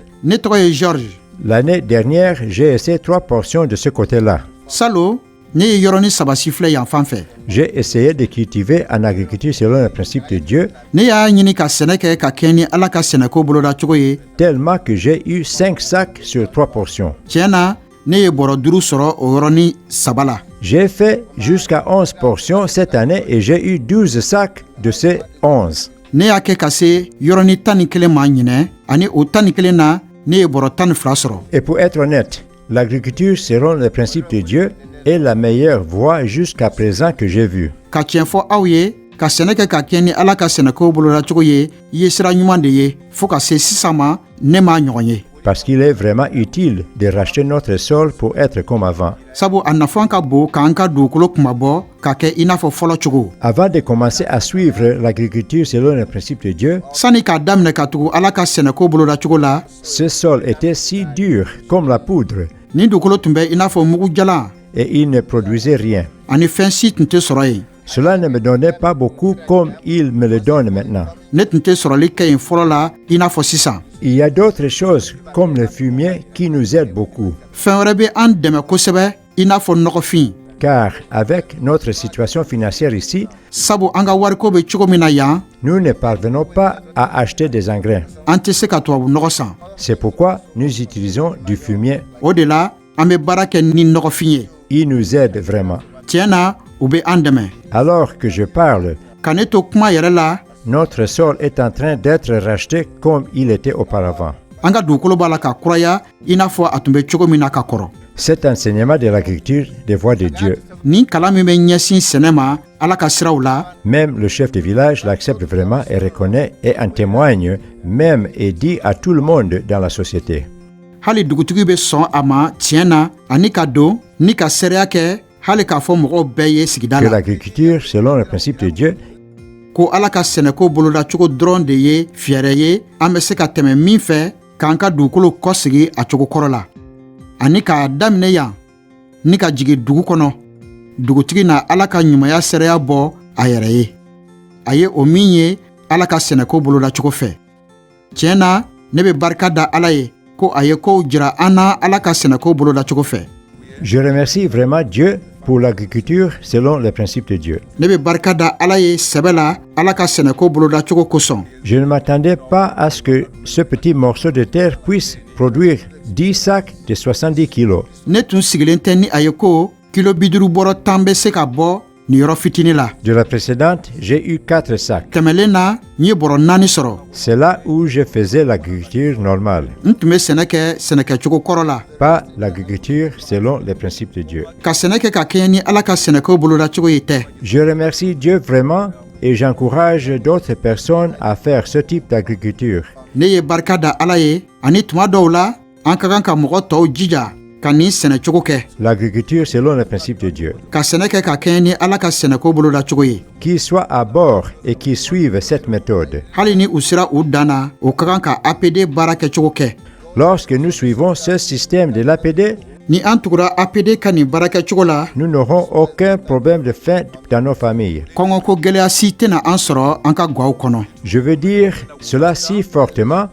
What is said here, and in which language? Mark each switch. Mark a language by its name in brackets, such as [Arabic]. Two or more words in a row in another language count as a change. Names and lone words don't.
[Bambara] Ne tɔgɔ ye Georges. [French] L'année dernière, j'ai essayé 3 portions de ce côté-là. [Bambara] Salo, ne ye yɔrɔnin 3 si filɛ yan fan fɛ. [French] J'ai essayé de cultiver en agriculture selon le principe de Dieu, [Bambara] Ne y'a ɲini ka sɛnɛ kɛ ka kɛ ni Ala ka sɛnɛko boloda cogo ye. [French] tellement que j'ai eu 5 sacs sur 3 portions. [Bambara] Tiɲɛ na, ne ye bɔrɔ 5 sɔrɔ o yɔrɔnin 3 la. [French] J'ai fait jusqu'à 11 portions cette année et j'ai eu 12 sacs de ces 11. [Bambara] Ne y'a kɛ ka se yɔrɔnin 11 ma ɲinɛ, ani o 11 na ne ye bɔrɔ 12 sɔrɔ. [French] Et pour être honnête, l'agriculture selon le principe de Dieu est la meilleure voie jusqu'à présent que j'ai vue. [Bambara] Ka tiɲɛ fɔ aw ye, ka sɛnɛ kɛ ka kɛ ni Ala ka sɛnɛko boloda cogo ye, i ye sira ɲuman de ye, fo ka se sisan ma ne m'a ɲɔgɔn ye. [French] Parce qu'il est vraiment utile de racheter notre sol pour être comme avant. [Bambara] Sabu a nafan ka bon k'an ka dugukolo kumabɔ ka kɛ i n'a fɔ fɔlɔ cogo. [French] Avant de commencer à suivre l'agriculture selon le principe de Dieu, [Bambara] Sani k'a daminɛ ka tugu Ala ka sɛnɛko boloda cogo la, [French] ce sol était si dur comme la poudre [Bambara] ni dugukolo tun bɛ i n'a fɔ mugu jalan, [French] et il ne produisait rien. [Bambara] ani fɛn si tun tɛ sɔrɔ yen. [French] Cela ne me donnait pas beaucoup comme il me le donne maintenant. [Bambara] Ne tun tɛ sɔrɔli kɛ yen fɔlɔ la i n'a fɔ sisan. [French] Il y a d'autres choses comme le fumier qui nous aident beaucoup. [Bambara] Fɛn wɛrɛ bɛ an dɛmɛ kosɛbɛ i n'a fɔ nɔgɔfin. [French] Car avec notre situation financière ici, [Bambara] Sabu an ka wariko bɛ cogo min na yan, [French] nous ne parvenons pas à acheter des engrais. [Bambara] an tɛ se ka tubabu nɔgɔ san. [French] C'est pourquoi nous utilisons du fumier. [Bambara] O de la, an bɛ baara kɛ ni nɔgɔfin ye. [French] Il nous aide vraiment. [Bambara] Tiɲɛ na, u bɛ an dɛmɛ. [French] Alors que je parle, [Bambara] Ka ne to kuma yɛrɛ la, [French] notre sol est en train d'être racheté comme il était auparavant. [Bambara] an ka dugukolo b'a la ka kuraya i n'a fɔ a tun bɛ cogo min na ka kɔrɔ. [French] Cet enseignement de l'agriculture des voies de Dieu, [Bambara] Nin kalan min bɛ ɲɛsin sɛnɛ ma Ala ka siraw la, [French] même le chef de village l'accepte vraiment et reconnaît et en témoigne même et dit à tout le monde dans la société. [Bambara] hali dugutigi bɛ sɔn a ma tiɲɛ na ani ka don ni ka seereya kɛ hali k'a fɔ mɔgɔw bɛɛ ye sigida [French] Que la l'agriculture selon le principe de Dieu [Bambara] ko Ala ka sɛnɛko boloda cogo dɔrɔn de ye fɛɛrɛ ye an bɛ se ka tɛmɛ min fɛ k'an ka dugukolo kɔsegi a cogo kɔrɔ la, ani k'a daminɛ yan ni ka jigin dugu kɔnɔ dugutigi na Ala ka ɲumanya seereya bɔ a yɛrɛ ye. A ye o min ye Ala ka sɛnɛko boloda cogo fɛ. Tiɲɛ na, ne bɛ barika da Ala ye ko a ye kow jira an na Ala ka sɛnɛko boloda cogo fɛ. [French] Je remercie vraiment Dieu pour l'agriculture selon le principe de Dieu. [Bambara] Ne bɛ barika da Ala ye sɛbɛ la Ala ka sɛnɛko boloda cogo kosɔn. [French] Je ne m'attendais pas à ce que ce petit morceau de terre puisse produire 10 sacs de 70 kilos. [Bambara] Ne tun sigilen tɛ ni a ye ko kilo 50 bɔrɔ 10 bɛ se ka bɔ nin yɔrɔ fitini la. [French] De la précédente, j'ai eu 4 sacs. [Bambara] Tɛmɛlen na, n ye bɔrɔ 4 sɔrɔ. [French] C'est là où je faisais l'agriculture normale, [Bambara] N tun bɛ sɛnɛ kɛ sɛnɛkɛcogo kɔrɔ la. [French] pas l'agriculture selon les principes de Dieu. [Bambara] Ka sɛnɛ kɛ ka kɛɲɛ ni Ala ka sɛnɛko boloda cogo ye tɛ. [French] Je remercie Dieu vraiment et j'encourage d'autres personnes à faire ce type d'agriculture. [Bambara] Ne ye barika da Ala ye ani tuma dɔw la an ka kan ka mɔgɔ tɔw jija ka nin sɛnɛcogo kɛ. [French] L'agriculture selon le principe de Dieu. [Bambara] Ka sɛnɛ kɛ ka kɛɲɛ ni Ala ka sɛnɛko boloda cogo ye. [French] Qui soit à bord et qui suivent cette méthode. [Bambara] Hali ni u sera u dan na u ka kan ka APD baara kɛcogo kɛ. [French] Lorsque nous suivons ce système de l'APD, [Bambara] ni an tugura APD ka nin baara kɛcogo la, [French] nous n'aurons aucun problème de faim dans nos familles. [Bambara] Kɔngɔko gɛlɛya si tɛna an sɔrɔ an ka gaw kɔnɔ. [French] Je veux dire cela si fortement